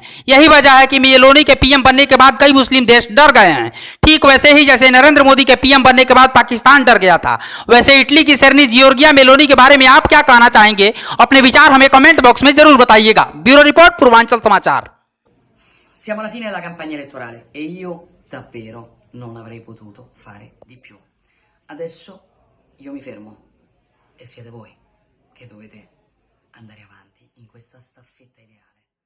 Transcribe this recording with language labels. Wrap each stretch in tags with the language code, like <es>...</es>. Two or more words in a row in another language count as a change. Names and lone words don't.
<hi>यही वजह है कि मेलोनी के पीएम बनने के बाद कई मुस्लिम देश डर गए हैं। ठीक वैसे ही जैसे नरेंद्र मोदी के पीएम बनने के बाद पाकिस्तान डर गया था, वैसे इटली की शेरनी जियोर्गिया मेलोनी के बारे में आप क्या कहना चाहेंगे? अपने विचार हमें</hi> <en>comment box</en> <hi>में जरूर बताइएगा।</hi> <en>bureau report,</en> <hi>पूर्वांचल समाचार।</hi> <it>Siamo alla fine della campagna elettorale e io davvero non avrei potuto fare di più. Adesso io mi fermo e siete voi che dovete andare avanti in questa staffetta ideale.</it>